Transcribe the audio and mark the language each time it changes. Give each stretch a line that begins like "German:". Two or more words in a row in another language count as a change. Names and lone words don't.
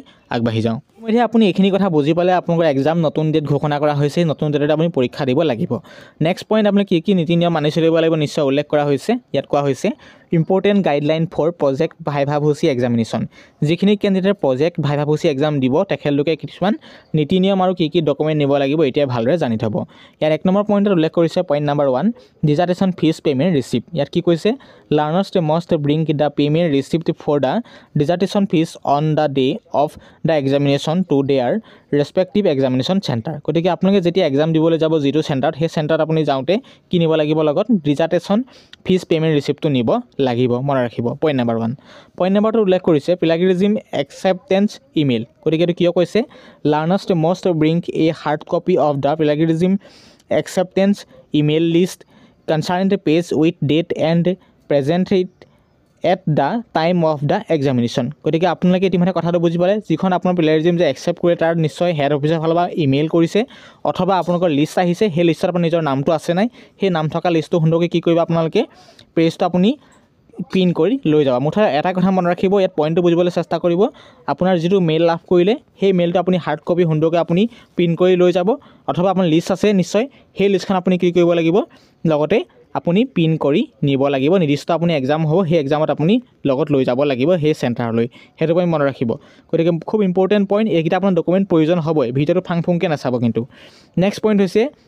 Assamese: আগবাঢ়ি যাওঁ এতিয়া আপুনি এইখিনি কথা বুজি পালে আপোনালোকৰ এক্সাম নতুন ডেট ঘোষণা কৰা হৈছে নতুন ডেটত আপুনি পৰীক্ষা দিব লাগিব
English: next point
Assamese: আপুনি কি নীতি নিয়ম মানি চলিব লাগিব নিশ্চয় উল্লেখ কৰা হৈছে ইয়াত কোৱা হৈছে
English: important guideline for project viva voce examination
Assamese: যিখিনি কেণ্ডিডেট
English: project viva voce exam
Assamese: দিব তেখেতলোকে কিছুমান নীতি নিয়ম আৰু কি ডকুমেণ্ট নিব লাগিব এতিয়া ভালদৰে জানি থ'ব ইয়াৰ 1 নম্বৰ পইণ্টত উল্লেখ কৰিছে পইণ্ট নম্বৰ 1
English: dissertation fees payment receipt
Assamese: ইয়াত কি কৈছে
English: learners must bring the payment receipt for the dissertation fees on the day of the examination to their respective examination center
Assamese: গতিকে আপোনালোকে যেতিয়া এক্সাম দিবলৈ যাব যিটো চেণ্টাৰত সেই চেণ্টাৰত আপুনি যাওঁতে কি নিব লাগিব লগত
English: dissertation fees payment
Assamese: ৰিচিপ্টটো নিব লাগিব মনত ৰাখিব পইণ্ট নম্বৰ 1 পইণ্ট নম্বৰটো উল্লেখ কৰিছে
English: plagiarism acceptance email
Assamese: গতিকে এইটো কিয় কৈছে
English: learners must bring a hard copy of the plagiarism acceptance email list concern the page with date and present it at the time of the examination
Assamese: গতিকে আপোনালোকে ইতিমধ্যে কথাটো বুজি পালে যিখন আপোনাৰ প্লেয়াৰিজিম যে একচেপ্ট কৰে তাৰ নিশ্চয় হেড অফিচৰ ফালৰ পৰা ইমেইল কৰিছে অথবা আপোনালোকৰ লিষ্ট আহিছে সেই লিষ্টত আপোনাৰ নিজৰ নামটো আছে নাই সেই নাম থকা লিষ্টটো সুন্দৰকৈ কি কৰিব আপোনালোকে পেজটো আপুনি পিন কৰি লৈ যাব মুঠতে এটা কথা মনত ৰাখিব ইয়াত পইণ্টটো বুজিবলৈ চেষ্টা কৰিব আপোনাৰ যিটো মেইল লাভ কৰিলে সেই মেইলটো আপুনি
English: hard copy
Assamese: সুন্দৰকৈ আপুনি প্ৰিণ্ট কৰি লৈ যাব অথবা আপোনাৰ লিষ্ট আছে নিশ্চয় সেই লিষ্টখন আপুনি কি কৰিব লাগিব লগতে আপুনি পিন কৰি নিব লাগিব নিৰ্দিষ্ট আপুনি এক্সাম হ'ব সেই এক্সামত আপুনি লগত লৈ যাব লাগিব সেই চেণ্টাৰলৈ সেইটো পইণ্ট মনত ৰাখিব গতিকে খুব
English: important point
Assamese: এইকেইটা আপোনাৰ ডকুমেণ্ট প্ৰয়োজন হ'বই ভিডিঅ'টো ফাং ফুংকৈ নাচাব কিন্তু
English: next point
Assamese: হৈছে